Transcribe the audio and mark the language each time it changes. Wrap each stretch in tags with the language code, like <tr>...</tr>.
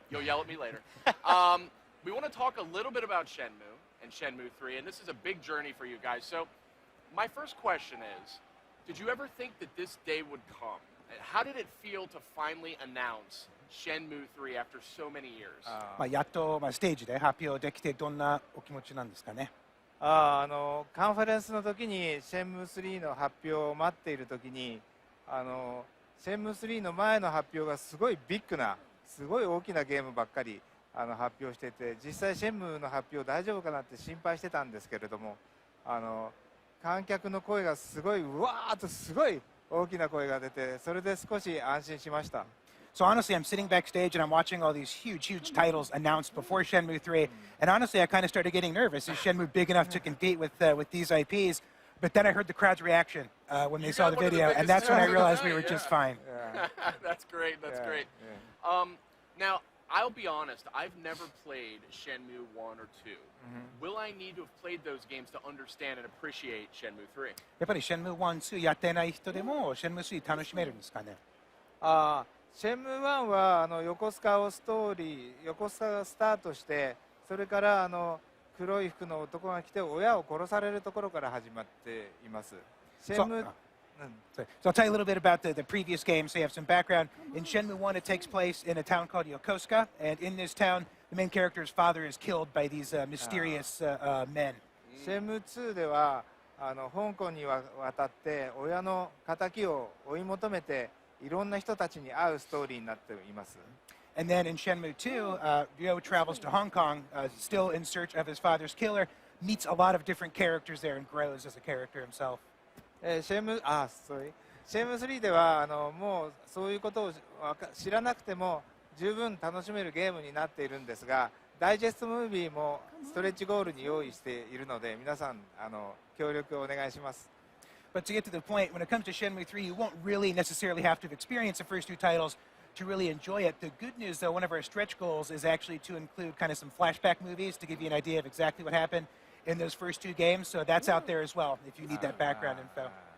<en>You'll yell at me later. We want to talk a little bit about Shenmue and Shenmue 3, and this is a big journey for you guys. So my first question is, did you ever think that this day would come? And how did it feel to finally announce Shenmue 3 after so many years?</en> <ja>やっとステージで発表できてどんなお気持ちなんですかね。カンファレンスの時にシェンムー3の発表を待っている時にシェンムー3の前の発表がすごいビッグなすごい大きなゲームばっかり発表してて、実際シェンムーの発表大丈夫かなって心配してたんですけれども、観客の声がすごいうわーっとすごい大きな声が出て、それで少し安心しました。</ja> <en>So honestly, I'm sitting backstage and I'm watching all these huge titles announced before Shenmue 3, and honestly, I kind of started getting nervous. Is Shenmue big enough to compete with these IPs? But then I heard the crowd's reaction when they saw the video, and that's when I realized we were just fine. That's great. That's great. Now, I'll be honest, I've never played Shenmue 1 or 2. Will I need to have played those games to understand and appreciate Shenmue 3?</en> <ja>やっぱり Shenmue 1、2やってない人でも Shenmue 3楽しめるんですかね。シェンムー1は横須賀を横須賀がスタートして、それから黒い服の男が来て親を殺されるところから始まっています。シェンムー</ja> <en>So I'll tell you a little bit about the previous game, so you have some background. In Shenmue 1, it takes place in a town called Yokosuka, and in this town, the main character's father is killed by these mysterious men.</en> <ja>シェンムー2では香港に渡って親の仇を追い求めていろんな人たちに会うストーリーになっています。</ja> <en>And then in Shenmue 2, Ryo travels to Hong Kong, still in search of his father's killer, meets a lot of different characters there and grows as a character himself.</en> <ja>シェンムー3ではもうそういうことを知らなくても十分楽しめるゲームになっているんですが、ダイジェストムービーもストレッチゴールに用意しているので、皆さん協力をお願いします。</ja> <en>But to get to the point, when it comes to Shenmue 3, you won't really necessarily have to have experienced the first two titles to really enjoy it. The good news, though, one of our stretch goals is actually to include kind of some flashback movies to give you an idea of exactly what happened in those first two games. So that's out there as well, if you need that background info.</en>